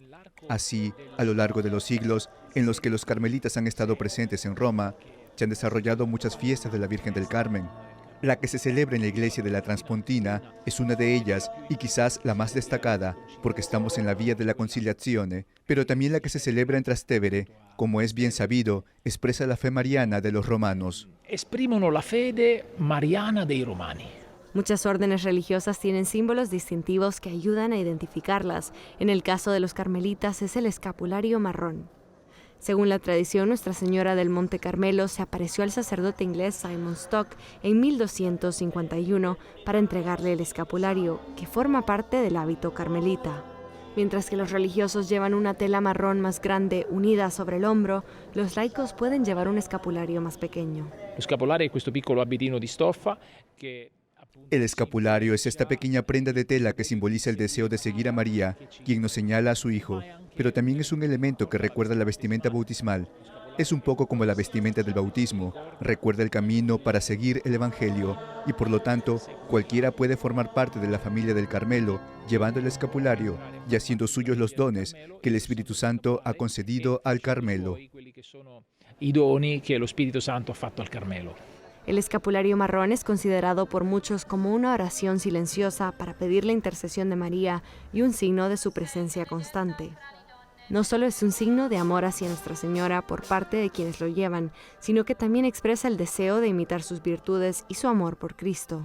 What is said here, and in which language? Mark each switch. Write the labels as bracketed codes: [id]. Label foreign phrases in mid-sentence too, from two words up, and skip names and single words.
[es] Así, a lo largo de los siglos en los que los carmelitas han estado presentes en Roma, se han desarrollado muchas fiestas de la Virgen del Carmen. La que se celebra en la iglesia de la Transpontina es una de ellas y quizás la más destacada, porque estamos en la vía de la Conciliazione, pero también la que se celebra en Trastevere, como es bien sabido, expresa la fe mariana de los romanos. [it] Esprimono la fede mariana dei romani. [es] Muchas órdenes religiosas tienen símbolos distintivos que ayudan a identificarlas. En el caso de los carmelitas es el escapulario marrón. Según la tradición, Nuestra Señora del Monte Carmelo se apareció al sacerdote inglés Simon Stock en 1251 para entregarle el escapulario, que forma parte del hábito carmelita. Mientras que los religiosos llevan una tela marrón más grande unida sobre el hombro, los laicos pueden llevar un escapulario más pequeño. [it] Lo scapolare è questo piccolo abitino di stoffa che [es] El escapulario es esta pequeña prenda de tela que simboliza el deseo de seguir a María, quien nos señala a su Hijo, pero también es un elemento que recuerda la vestimenta bautismal. Es un poco como la vestimenta del bautismo, recuerda el camino para seguir el Evangelio y por lo tanto cualquiera puede formar parte de la familia del Carmelo llevando el escapulario y haciendo suyos los dones que el Espíritu Santo ha concedido al Carmelo. [it] I doni che lo Spirito Santo ha fatto al Carmelo. [es] El escapulario marrón es considerado por muchos como una oración silenciosa para pedir la intercesión de María y un signo de su presencia constante. No solo es un signo de amor hacia Nuestra Señora por parte de quienes lo llevan, sino que también expresa el deseo de imitar sus virtudes y su amor por Cristo.